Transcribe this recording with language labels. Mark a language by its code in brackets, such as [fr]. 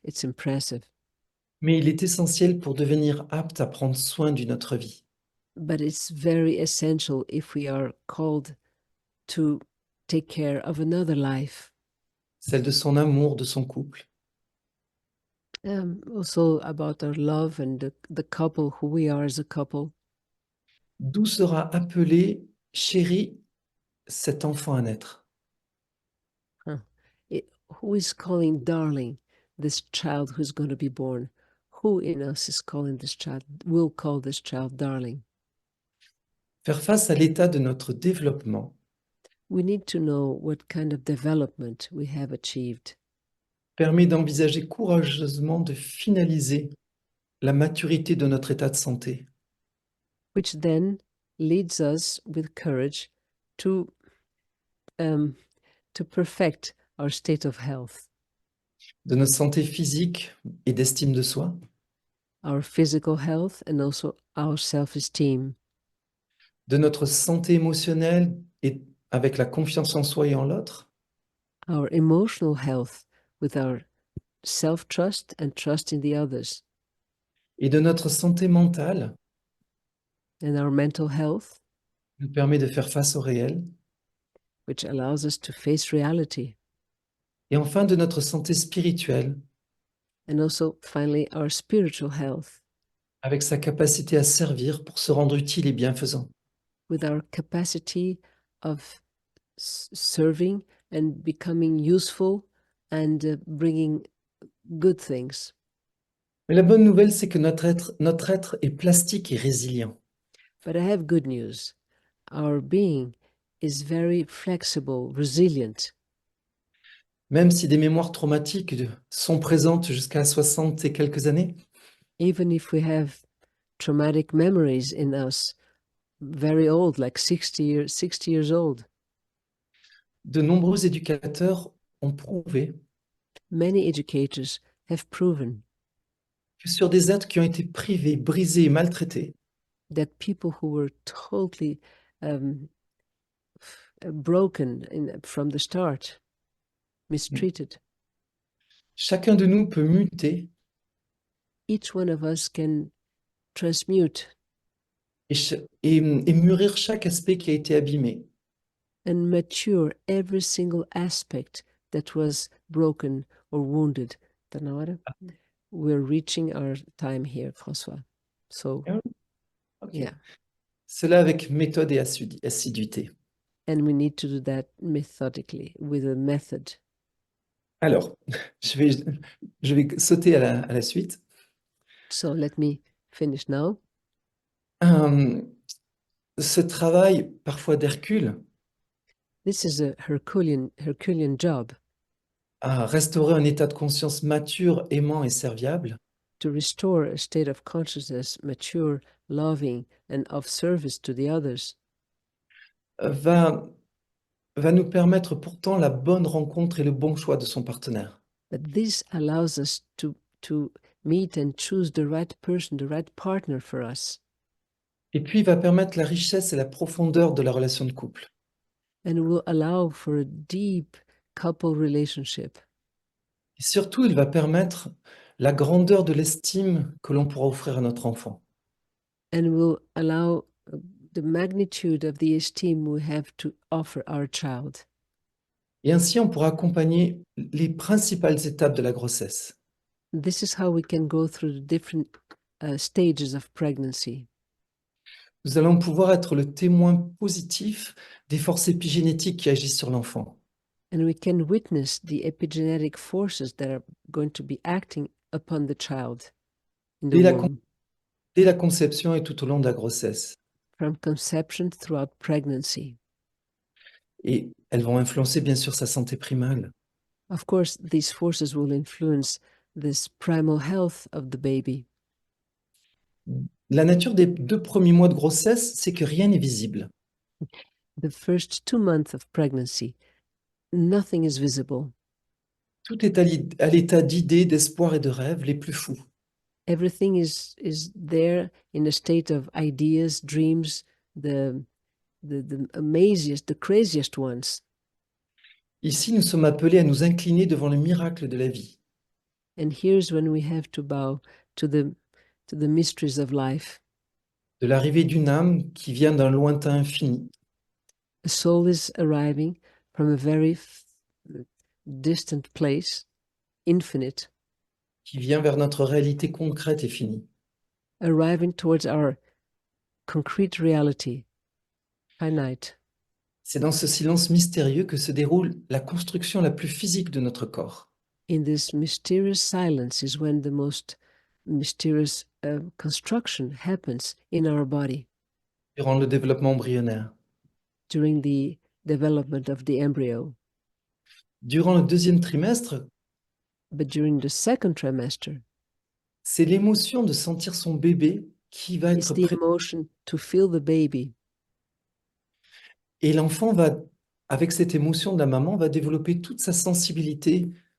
[en] It's impressive, [fr] mais il est essentiel pour devenir apte à prendre soin d'une autre vie. [en] but it's very essential if we are called to take care of another life. [fr] Celle de son amour, de son couple, [en] Also about our love and the couple, who we are as a couple. [fr] d'où sera appelé, chéri, cet enfant à naître. Huh. [en] Who is calling darling this child who's going to be born? Who in us is calling this child, will call this child darling? [fr] Faire face à l'état de notre développement [en] We need to know what kind of development we have achieved, [fr] permet d'envisager courageusement de finaliser la maturité de notre état de santé, [en] which then leads us with courage um, to perfect our state of health, [fr] de notre santé physique et d'estime de soi, [en] our physical health, and also our self-esteem, [fr] de notre santé émotionnelle et avec la confiance en soi et en l'autre, [en] our emotional health with our self-trust and trust in the others, [fr] et de notre santé mentale [en] and our mental health, [fr] nous permet de faire face au réel, [en] which allows us to face reality, [fr] et enfin de notre santé spirituelle [en] and also finally our spiritual health [fr] avec sa capacité à servir pour se rendre utile et bienfaisant. [en] with our capacity of serving and becoming useful and bringing good things. [fr] Mais la bonne nouvelle, c'est que notre être est plastique et résilient. [en] But I have good news. Our being is very flexible, resilient. [fr] Même si des mémoires traumatiques sont présentes jusqu'à 60 et quelques années, [en] Even if we have traumatic memories in us, very old, like 60 years old. [fr] de nombreux éducateurs ont prouvé [en] Many educators have proven [fr] que sur des êtres qui ont été privés, brisés et maltraités, [en] that people who were totally broken from the start, mistreated, [fr] chacun de nous peut muter [en] each one of us can transmute [fr] et mûrir chaque aspect qui a été abîmé. [en] and mature every single aspect that was broken or wounded. We're reaching our time here, François. So, Okay. yeah. [fr] Cela avec méthode et assiduité. [en] And we need to do that methodically, with a method. [fr] Alors, je vais sauter à la suite. [en] So let me finish now. [fr] Ce travail, parfois d'Hercule, [en] This is a Herculean job [fr] à restaurer un état de conscience mature, aimant et serviable, [en] to restore a state of consciousness, mature, loving, and of service to the others. [fr] va nous permettre pourtant la bonne rencontre et le bon choix de son partenaire. [en] But this allows us to meet and choose the right person, the right partner for us. [fr] Et puis, va permettre la richesse et la profondeur de la relation de couple. [en] And will allow for a deep couple relationship. [fr] Et surtout, il va permettre la grandeur de l'estime que l'on pourra offrir à notre enfant. [en] and will allow the magnitude of the esteem we have to offer our child. [fr] Et ainsi, on pourra accompagner les principales étapes de la grossesse. [en] This is how we can go through the different stages of pregnancy. [fr] Nous allons pouvoir être le témoin positif des forces épigénétiques qui agissent sur l'enfant. [en] And we can witness the epigenetic forces that are going to be acting upon the child in the [fr] Dès la, [en] womb, [fr] dès la conception et tout au long de la grossesse. [en] from conception throughout pregnancy. [fr] Et elles vont influencer bien sûr sa santé primale. [en] Of course, these forces will influence this primal health of the baby. [fr] La nature des 2 premiers mois de grossesse, c'est que rien n'est visible. [en] The first 2 months of pregnancy, nothing is visible. [fr] Tout est à l'état d'idées, d'espoir et de rêves les plus fous. [en] Everything is there in a state of ideas, dreams, the amaziest, the craziest ones. [fr] Ici, nous sommes appelés à nous incliner devant le miracle de la vie. [en] And here's when we have to bow to the mysteries of life. [fr] De l'arrivée d'une âme qui vient d'un lointain infini, [en] A soul is arriving from a very distant place, infinite, [fr] qui vient vers notre réalité concrète et finie. [en] arriving towards our concrete reality, finite. [fr] C'est dans ce silence mystérieux que se déroule la construction la plus physique de notre corps. [en] In this mysterious silence is when the most mysterious construction happens in our body [fr] Durant le développement embryonnaire. [en] during the development of the embryo. [fr] Durant le 2e trimestre, [en] But during the second trimester, [fr] c'est l'émotion de sentir son bébé qui va [en] it's [fr] être [en] the [fr] prêt. [en] emotion to feel the baby. [fr] Et l'enfant va, avec cette émotion de la maman, va développer toute sa sensibilité,